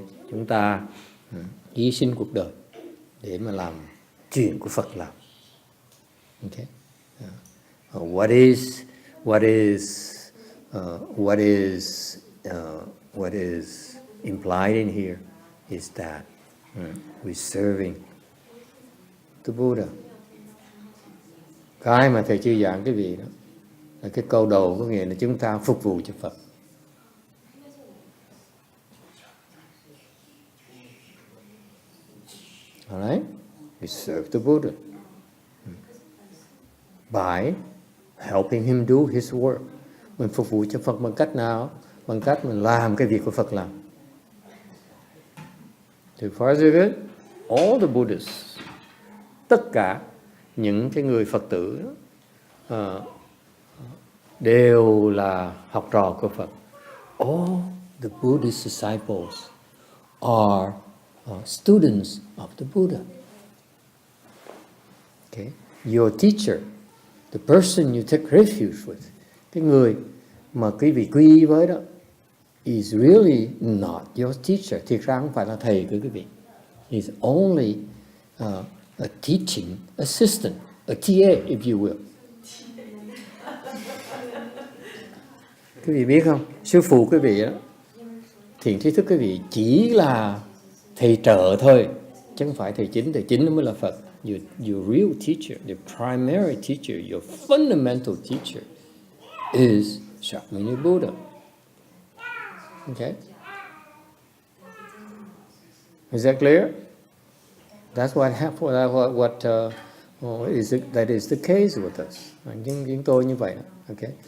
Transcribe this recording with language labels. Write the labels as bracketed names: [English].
[Vietnamese] Chúng ta hy sinh cuộc đời để mà làm chuyện của Phật làm. [English] Okay. What is implied in here is that we're serving the Buddha. [Vietnamese] Cái mà thầy chưa giảng cái vị đó là cái câu đầu, có nghĩa là chúng ta phục vụ cho Phật. Alright? [English] We serve the Buddha by helping him do his work. [Vietnamese] Mình phục vụ cho Phật bằng cách nào? Bằng cách mình làm cái việc của Phật làm. [English] So far so good. All the Buddhists, [Vietnamese] tất cả những cái người Phật tử đều là học trò của Phật. [English] All the Buddhist disciples are students of the Buddha. Okay? Your teacher, the person you take refuge with, [Vietnamese] cái người mà quý vị quy y với đó, [English] is really not your teacher. [Vietnamese] Thiệt ra không phải là thầy của quý vị. [English] He's only a teaching assistant, a TA, if you will. [Vietnamese] Quý vị biết không? Sư phụ quý vị đó, thiện tri thức quý vị chỉ là thầy trợ thôi, chứ không phải thầy chính. Thầy chính nó mới là Phật. [English] Your real teacher, the primary teacher, your fundamental teacher is Shakyamuni Buddha. Okay? Is that clear? That's what that is the case with us. [Vietnamese] Chúng tôi như vậy. [English] Okay?